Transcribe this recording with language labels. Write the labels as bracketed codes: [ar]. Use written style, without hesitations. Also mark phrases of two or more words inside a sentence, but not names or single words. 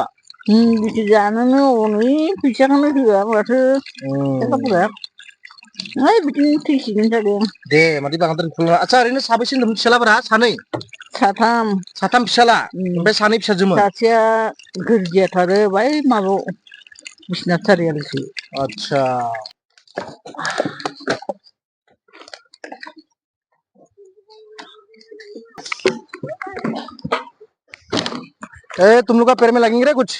[brx] बिदि जानोनो हनै फैसाखौनो होआ माथो लेखाफोरा। है बिदिनो थैसिगोन जादों। दे मादै बांद्राय आच्छा ओरैनो साबैसे होनदोंमोन फिसालाफोरा? सानै? साथाम। साथाम फिसाला ओमफ्राय सानै फिसाजोमोन? सासेया गोरजियाथारो, बै माबायाव बिसनाथ सारिआलिसो। [hi] आच्छा तुम लोग का पैर में लगेंगे रे कुछ?